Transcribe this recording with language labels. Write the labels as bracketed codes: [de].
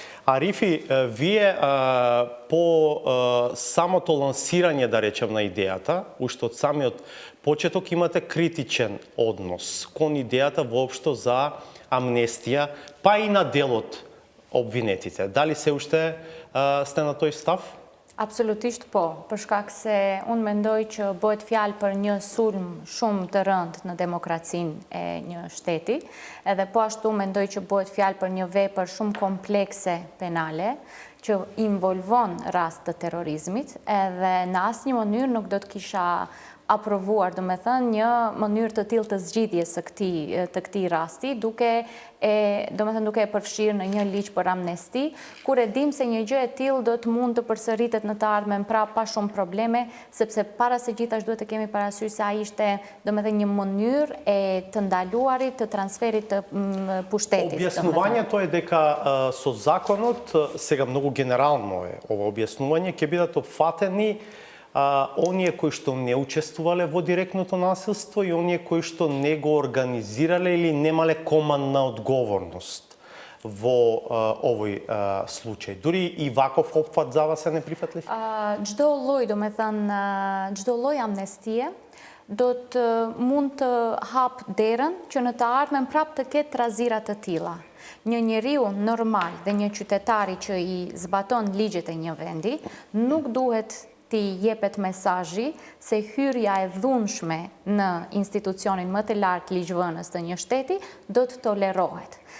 [mk] Арифи, вие по самото лансирање, да речем, на идејата, уште од самиот почеток имате критичен однос кон идејата воопшто за амнестија, па и на делот обвинетите. Дали се уште сте на тој став? [sq] Absolutisht po, për shkak se unë mendoj që bëhet fjalë për një sulm shumë të rëndë në demokracinë e një shteti, edhe po ashtu mendoj që bëhet fjalë për një vepër shumë komplekse penale, që involvon rast të terrorizmit, edhe në asnjë mënyrë nuk do të kisha aprovuar, do me thënë, një mënyrë të tillë të zgjidhjes së këtij rasti, duke e përfshirë në një ligj për amnesti, kur e dim se një gjë e tillë do të mund të përsëritet në të ardhmen prapë pa shumë probleme, sepse para se gjithashtu duhet të kemi parasysh se ai ishte, domethënë, një mënyrë e të ndaluarit të transferit të pushtetit. [mk] Објаснувањето е дека со законот, сега многу генерално е ова објаснување, ќе бидат опфатени оние кои што не учествувале во директното насилство и оние кои што не го организирале или немале командна одговорност во овој случај. Дури и ваков опфат за вас е неприфатлив? [sq] Çdo lloj, domethënë, çdo lloj amnestie do të mund të hap derën që në të ardhmen prapë të ketë trazira të tilla. Një njeriu normal dhe një qytetari që i zbaton ligjet e një vendi nuk duhet ti jepet mesazhi se hyrja e dhunshme në institucionin më të lartë ligjvënës të një shteti do të tolerohet.